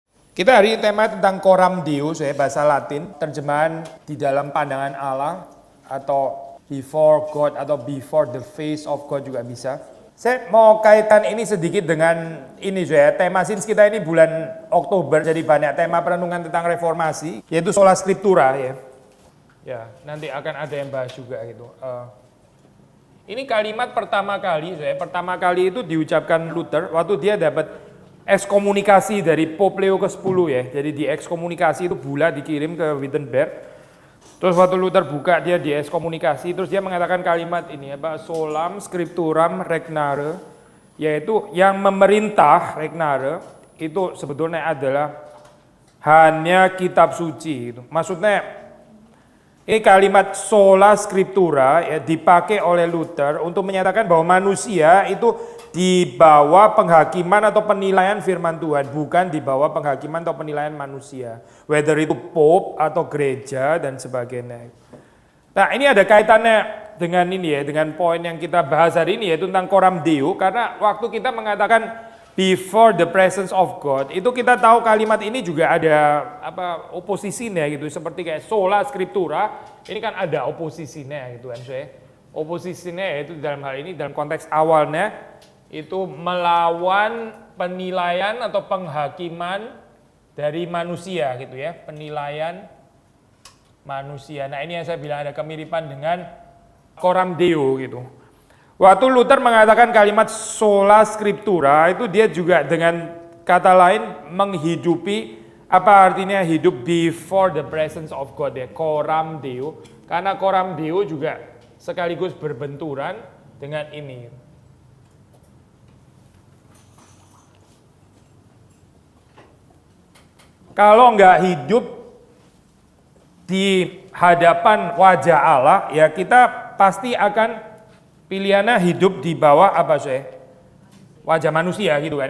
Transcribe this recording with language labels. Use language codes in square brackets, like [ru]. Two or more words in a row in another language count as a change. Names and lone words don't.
[id] Kita hari ini tema tentang [la] coram Deo, [id] bahasa Latin, terjemahan di dalam pandangan Allah atau [en] before God [id] atau [en] before the face of God [id] juga bisa. Saya mau kaitan ini sedikit dengan ini tema sins kita ini bulan Oktober, jadi banyak tema perenungan tentang reformasi, yaitu [la] sola scriptura [id] ya. Ya, nanti akan ada yang bahas juga gitu. Ini kalimat pertama kali itu diucapkan Luther waktu dia dapat ekskomunikasi dari Pope Leo ke-10 ya. Jadi di ekskomunikasi itu bulat dikirim ke Wittenberg. Terus waktu Luther buka dia di ekskomunikasi, terus dia mengatakan kalimat ini [la] solam scripturam regnare, [id] yaitu yang memerintah regnare itu sebetulnya adalah hanya kitab suci gitu. Maksudnya ini kalimat [la] sola scriptura [id] ya dipakai oleh Luther untuk menyatakan bahwa manusia itu di bawah penghakiman atau penilaian firman Tuhan, bukan di bawah penghakiman atau penilaian manusia. Whether itu Pope atau gereja dan sebagainya. Nah ini ada kaitannya dengan ini ya, dengan poin yang kita bahas hari ini yaitu tentang [la] coram Deo. [id] Karena waktu kita mengatakan [en] before the presence of God, [id] itu kita tahu kalimat ini juga ada oposisinya gitu. Seperti kayak [la] sola scriptura, [id] ini kan ada oposisinya gitu kan. Oposisinya yaitu dalam hal ini dalam konteks awalnya itu melawan penilaian atau penghakiman dari manusia gitu ya, penilaian manusia. Nah ini yang saya bilang ada kemiripan dengan [la] coram Deo [id] gitu. Waktu Luther mengatakan kalimat [la] sola scriptura [id] itu dia juga dengan kata lain menghidupi apa artinya hidup [en] before the presence of God [id] ya, [la] coram Deo. [id] Karena [la] coram Deo [id] juga sekaligus berbenturan dengan ini. Kalau enggak hidup di hadapan wajah Allah, ya kita pasti akan pilihannya hidup di bawah wajah manusia gitu kan ya.